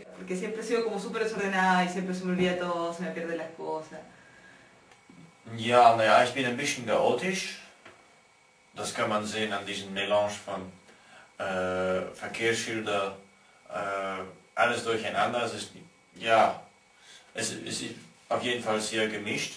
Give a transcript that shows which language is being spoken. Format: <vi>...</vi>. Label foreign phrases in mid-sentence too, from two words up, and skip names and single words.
<es>Porque siempre he sido como súper desordenada y siempre se me olvida todo, se me pierden las cosas.</es> <de>Ja, naja, ich bin ein bisschen chaotisch. Das kann man sehen an diesem Melange von Verkehrsschilder, alles durcheinander. Es ist, ja, es ist auf jeden Fall sehr gemischt.</de>